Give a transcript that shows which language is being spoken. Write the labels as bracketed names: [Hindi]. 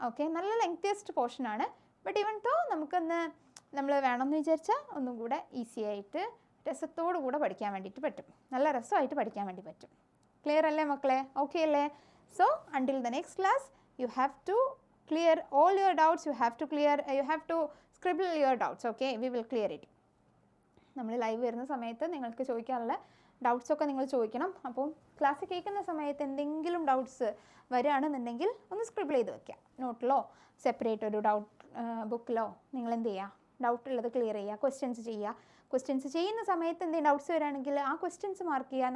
[Malayalam] Okay, നല്ല lengthiest പോർഷനാണ്. But even തോ നമുക്കൊന്ന് നമ്മൾ വേണമെന്ന് വിചാരിച്ചാൽ ഒന്നും കൂടെ ഈസി ആയിട്ട് രസത്തോടു കൂടെ പഠിക്കാൻ വേണ്ടിയിട്ട് പറ്റും. നല്ല രസമായിട്ട് പഠിക്കാൻ വേണ്ടി പറ്റും. ക്ലിയർ അല്ലേ മക്കളെ? ഓക്കെ അല്ലേ? [English] So until the next class you have to clear all your doubts. You have to scribble your doubts. Okay, we will clear it. [Malayalam] നമ്മൾ ലൈവ് വരുന്ന സമയത്ത് നിങ്ങൾക്ക് ചോദിക്കാനുള്ള ഡൗട്ട്സൊക്കെ നിങ്ങൾ ചോദിക്കണം. അപ്പോൾ ക്ലാസ് കേൾക്കുന്ന സമയത്ത് എന്തെങ്കിലും ഡൗട്ട്സ് വരികയാണെന്നുണ്ടെങ്കിൽ ഒന്ന് സ്ക്രിബിൾ ചെയ്ത് വെക്കുക. നോട്ടിലോ സെപ്പറേറ്റ് ഒരു ഡൗട്ട് ബുക്കിലോ നിങ്ങൾ എന്ത് ചെയ്യുക? ഡൗട്ട് ഉള്ളത് ക്ലിയർ ചെയ്യുക, ക്വസ്റ്റ്യൻസ് ചെയ്യുക. ക്വസ്റ്റ്യൻസ് ചെയ്യുന്ന സമയത്ത് എന്തെങ്കിലും ഡൗട്ട്സ് വരികയാണെങ്കിൽ ആ ക്വസ്റ്റ്യൻസ് മാർക്ക് ചെയ്യുക.